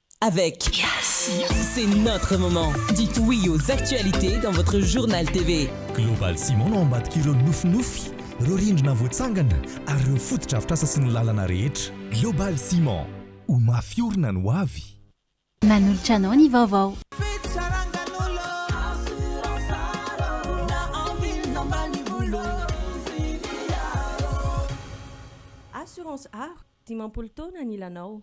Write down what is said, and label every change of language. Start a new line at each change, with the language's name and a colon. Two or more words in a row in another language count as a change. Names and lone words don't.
French: avec C'est notre moment. Dites oui aux actualités dans votre journal TV.
Malagasy: Global Ciment no ambadik'ireo nofinofy, ireo rindrina voatsangana ary ireo fotodrafitrasa sy ny lalana rehetra. Global Ciment, ho mafiorina no avy. Manolotra anao ny vaovao. Assurance art, dimampolo taona ny ilanao.